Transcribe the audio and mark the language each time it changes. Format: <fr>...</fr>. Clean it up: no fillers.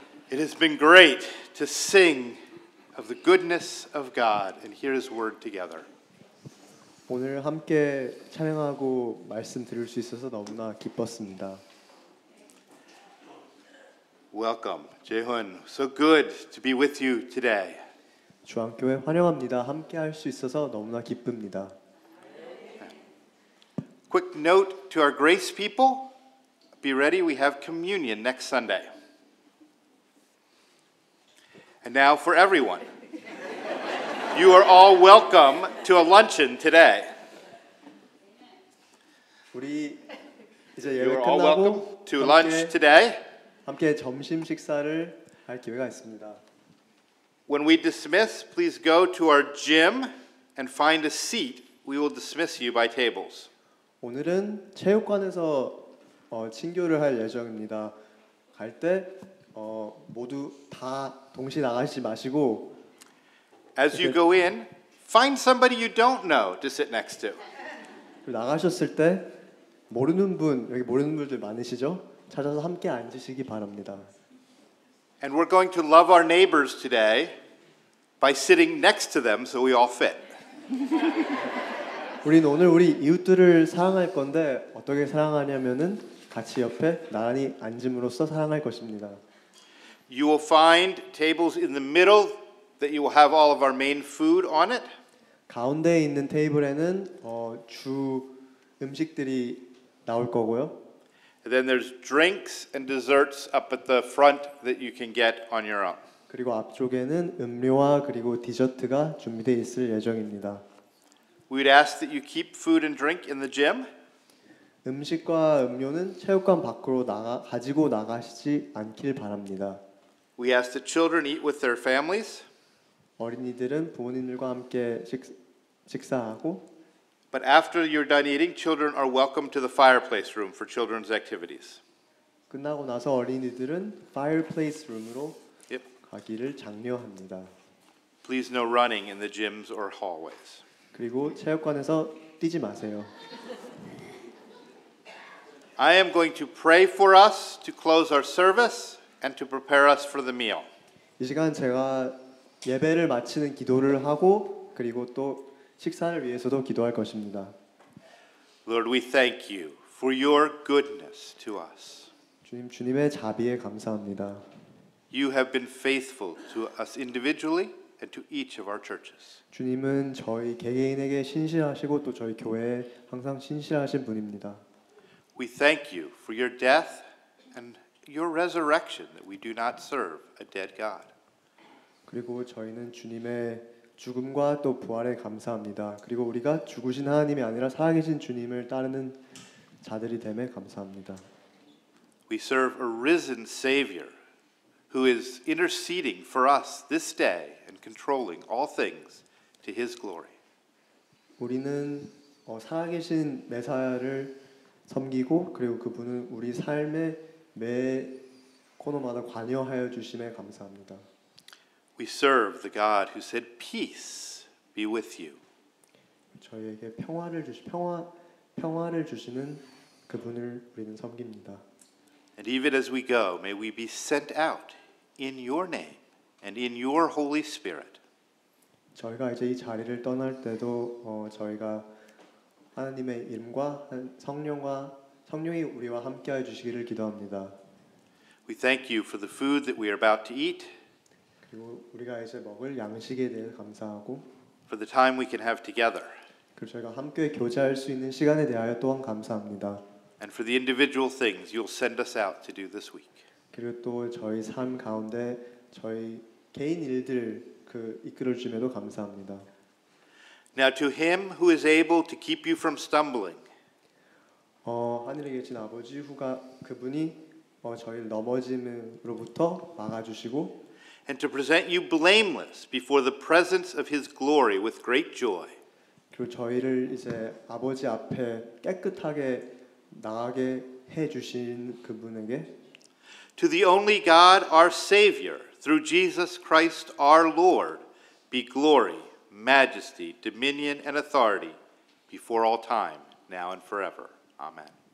<en>It has been great to sing of the goodness of God and hear His word together.</en> <ko>오늘 함께 찬양하고 말씀 들을 수 있어서 너무나 기뻤습니다.</ko> <en>Welcome, Jae-hun. So good to be with you today.</en> <ko>주안교회 환영합니다. 함께 할 수 있어서 너무나 기쁩니다.</ko> <en>Quick note to our grace people. Be ready, we have communion next Sunday. And now for everyone. You are all welcome to a luncheon today.</en> <ko>우리 이제</ko> <en>You are all welcome</en> <ko>끝나고</ko> <en>to lunch today.</en> <ko>함께 점심 식사를 할 기회가 있습니다.</ko> <en>When we dismiss, please go to our gym and find a seat. We will dismiss you by tables.</en> <ko>오늘은 체육관에서 친교를 할 예정입니다. 갈 때 모두 다 동시에 나가지 마시고</ko> <en>As you go in, find somebody you don't know to sit next to.</en> <ko>나가셨을 때 모르는 분, 여기 모르는 분들 많으시죠? 찾아서 함께 앉으시기 바랍니다.</ko> <en>And we're going to love our neighbors today by sitting next to them so we all fit.</en> <ko>우리는 오늘 우리 이웃들을 사랑할 건데 어떻게 사랑하냐면은 같이 옆에 나란히 앉음으로써 사랑할 것입니다.</ko> <en>You will find tables in the middle that you will have all of our main food on it.</en> <ko>가운데에 있는 테이블에는 주 음식들이 나올 거고요.</ko> <en>And then there's drinks and desserts up at the front that you can get on your own.</en> <ko>그리고 앞쪽에는 음료와 그리고 디저트가 준비되어 있을 예정입니다.</ko> <en>We would ask that you keep food and drink in the gym.</en> <ko>음식과 음료는 체육관 밖으로 가지고 나가시지 않길 바랍니다.</ko> <en>We ask that children eat with their families.</en> <ko>어린이들은 부모님들과 함께 식사하고</ko> <en>But after you're done eating, children are welcome to the fireplace room for children's activities.</en> <ko>끝나고 나서 어린이들은 fireplace room으로</ko> <en>Yep.</en> <ko>가기를 장려합니다.</ko> <en>Please no running in the gyms or hallways.</en> <ko>그리고 체육관에서 뛰지 마세요.</ko> <en>I am going to pray for us to close our service and to prepare us for the meal.</en> <ko>이 시간 제가 예배를 마치는 기도를 하고 그리고 또 식사를 위해서도 기도할 것입니다.</ko> <en>Lord, we thank you for your goodness to us.</en> <ko>주님의 자비에 감사합니다.</ko> <en>You have been faithful to us individually and to each of our churches.</en> <ko>주님은 저희 개개인에게 신실하시고 또 저희 교회에 항상 신실하신 분입니다.</ko> <en>We thank you for your death and your resurrection that we do not serve a dead God.</en> <ko>그리고 저희는 주님의 죽음과 또 부활에 감사합니다. 그리고 우리가 죽으신 하나님이 아니라 살아계신 주님을 따르는 자들이 됨에 감사합니다.</ko> <en>We serve a risen Savior who is interceding for us this day and controlling all things to His glory.</en> <ko>우리는 살아계신 메사야를 섬기고 그리고 그분은 우리 삶의 매 코너마다 관여하여 주심에 감사합니다.</ko> <en>We serve the God who said, "Peace be with you."</en> <ko>저희에게 평화를 주시는 그분을 우리는 섬깁니다.</ko> <en>And even as we go, may we be sent out in your name and in your Holy Spirit.</en> <ko>저희가 이제 이 자리를 떠날 때도 저희가 하나님의 이름과 성령이 우리와 함께해 주시기를 기도합니다.</ko> <en>We thank you for the food that we are about to eat,</en> <ko>그리고 우리가 이제 먹을 양식에 대해 감사하고</ko> <en>for the time we can have together,</en> <ko>그리고 저희가 함께 교제할 수 있는 시간에 대하여 또한 감사합니다.</ko> <en>and for the individual things you'll send us out to do this week.</en> <ko>그리고 또 저희 삶 가운데 저희 개인 일들 이끌어 주심에도 감사합니다.</ko> <en>Now to him who is able to keep you from stumbling,</en> <ko>하늘에 계신 아버지 그분이 저희를 넘어짐으로부터 막아주시고</ko> <en>and to present you blameless before the presence of his glory with great joy.</en> <ko>그리고 저희를 이제 아버지 앞에 깨끗하게 나가게 해 주신 그분에게</ko> <en>To the only God, our Savior, through Jesus Christ our Lord, be glory, majesty, dominion, and authority before all time, now and forever. Amen.</en>